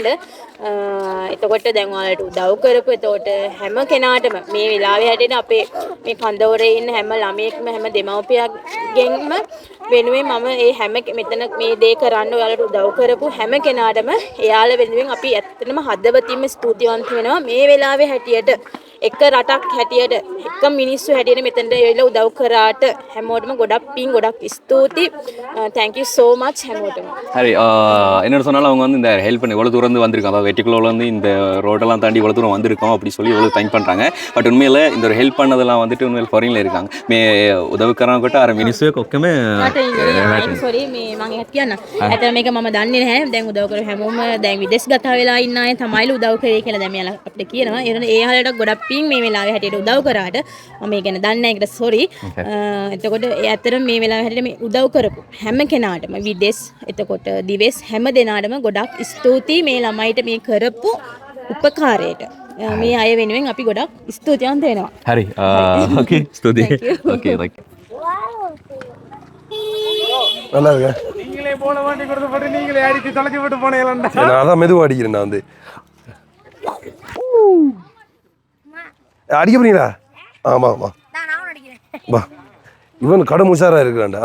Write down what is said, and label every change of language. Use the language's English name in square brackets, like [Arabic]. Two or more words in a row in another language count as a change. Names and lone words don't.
[Sinhala] එතකොට දැන් ඔයාලට උදව් කරපු එතකොට හැම කෙනාටම මේ වෙලාවේ හැටියට අපේ මේ කන්දවරේ ඉන්න හැම ළමයෙක්ම හැම දෙමව්පියන්ගෙන්ම වෙනුවෙන් මම මේ හැම මෙතන මේ දේ කරන්න ඔයාලට උදව් කරපු හැම කෙනාටම එයාලා වෙනුවෙන් අපි ඇත්තටම හදවතින්ම ස්තුතිවන්ත වෙනවා. මේ වෙලාවේ හැටියට එක රටක් හැටියට එක මිනිස්සු හැටියට මෙතනට එවිලා උදව් කරාට හැමෝටම ගොඩක් පිං ගොඩක් ස්තුති. [English] thank you so much හැමෝටම. [Tamil] சரி என்ன சொன்னாலும் அவங்க வந்து இந்த ஹெல்ப் பண்ணி இவ்வளோ தூரம் வந்திருக்காங்க, அதாவது வெட்டிக்குள்ள வந்து இந்த ரோடெல்லாம் தாண்டி இவ்வளோ தூரம் வந்திருக்கோம் அப்படி சொல்லி இவ்வளோ தேங்க் பண்ணுறாங்க. பட் உண்மையில் இந்த ஒரு ஹெல்ப் பண்ணதெல்லாம் வந்துட்டு உண்மையில் ஃபாரினில் இருக்காங்க. [Sinhala] மே උදව්කරන කොට අර මිනිස්සු ඔක්කොම sorry මේ මම එකක් කියන්න. ඇත්තට මේක මම දන්නේ නැහැ. දැන් උදව් කර හැමෝම දැන් විදේශ ගත වෙලා ඉන්න අය තමයිලු උදව් කරේ කියලා දැන් මෙයාලා අපිට කියනවා. ඒ හලට ගොඩක් පිං මේ වෙලාවේ හැටියට උදව් කරාට මම ඒ ගැන දන්නේ නැහැ. ඒකට sorry. එතකොට ඇත්තට මේ වෙලාවේ හැටියට මේ උදව් කරපු හැම කෙනාටම විදේශ එතකොට දිවස් හැම දෙනාටම ගොඩක් ස්තුතියි මේ ළමයිට මේ කරපු උපකාරයට. මේ අය වෙනුවෙන් අපි ගොඩක් ස්තුතිවන්ත වෙනවා. හරි ஓகே ஸ்துதி [English] okay okay [Tamil] நல்லா இருக்கேன். நீங்களே போன வாட்டி கொடுத்து போட்டு நீங்களே அடிச்சு தொலைச்சி விட்டு போனீங்களா? நான் அதான் மெதுவாக அடிக்கிறேன். நான் வந்து அடிக்க போறீங்களா? ஆமாம் ஆமாம் வா. இவன் கடும் உஷாராக இருக்கிறான்டா.